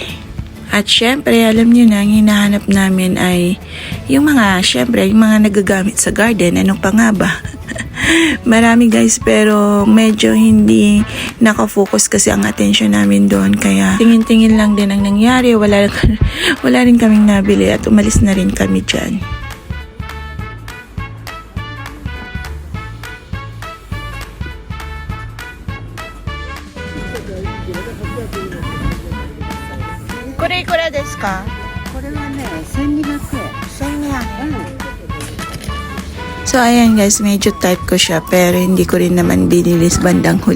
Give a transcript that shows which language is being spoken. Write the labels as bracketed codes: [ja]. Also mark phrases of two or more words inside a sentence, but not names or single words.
[tl] At syempre, alam nyo na, ang hinahanap namin ay yung mga nagagamit sa garden. Ano pa nga ba? Marami guys, pero medyo hindi nakafocus kasi ang attention namin doon. Kaya tingin-tingin lang din ang nangyari. Wala rin kaming nabili at umalis na rin kami dyan. [ja] くれくれですか? これはね、1200円。 [tl] So ayan guys, medyo type ko siya pero hindi ko rin naman binili sa bandang huli.